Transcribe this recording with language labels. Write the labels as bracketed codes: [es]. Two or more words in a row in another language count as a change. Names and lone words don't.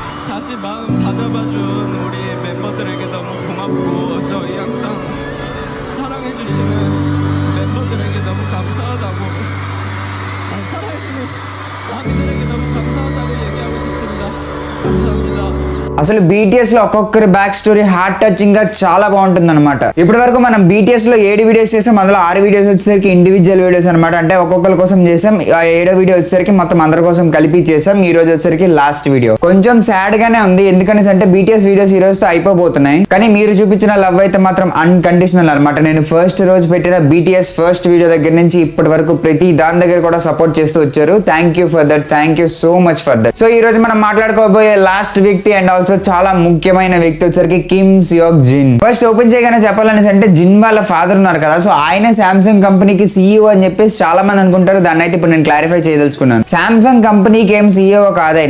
[ko] 다시 마음 다잡아준 우리 멤버들에게 너무 고맙고 저희 항상 사랑해주시는 멤버들에게 너무 감사하다고 사랑해주는 아미들에게 너무 감사하다고 얘기하고 싶습니다. 감사합니다. [te] అసలు బీటీఎస్ లో ఒక్కొక్కరి [en] back story heart touching [te] గా చాలా బాగుంటుంది అనమాట. ఇప్పటి వరకు మనం బీటీఎస్ లో 7 వీడియోస్ చేసాం. అందులో 6 వీడియోస్ వచ్చేసరికి [en] individual videos [te] అనమాట. అంటే ఒక్కొక్కరి కోసం చేసాం. 7వ వీడియో వచ్చేసరికి మొత్తం అందరి కోసం కలిపి చేసాం. ఈ రోజు వచ్చేసరికి [en] last video. [te] కొంచెం సాడ్ గానే ఉంది, ఎందుకని అంటే బీటీఎస్ వీడియోస్ ఈ రోజుతో అయిపోతున్నాయి. కానీ మీరు చూపించిన లవ్ అయితే మాత్రం అన్కండిషనల్ అనమాట. నేను ఫస్ట్ రోజు పెట్టిన బీటీఎస్ [en] first video [te] దగ్గర నుంచి ఇప్పటి వరకు ప్రతి దాని దగ్గర కూడా సపోర్ట్ చేస్తూ వచ్చారు. [en] Thank you for that, thank you so much for that. [te] సో ఈ రోజు మనం మాట్లాడుకోబోయే లాస్ట్ వ్యక్తి [en] and also [te] చాలా ముఖ్యమైన వ్యక్తి వచ్చరికి కిమ్ సియోక్ జిన్. [en] first open [te] చేయగానే చెప్పాలని అంటే జిన్ వాళ్ళ ఫాదర్ ఉన్నారు కదా, సో ఆయన సామ్సంగ్ కంపెనీకి సీఈఓ అని చెప్పేసి చాలా మంది అనుకుంటారు. దాన్ని అయితే ఇప్పుడు నేను క్లారిఫై చేయదలుచుకున్నాను. సామ్సంగ్ కంపెనీకి ఏం సీఈఓ కాదు ఆయన.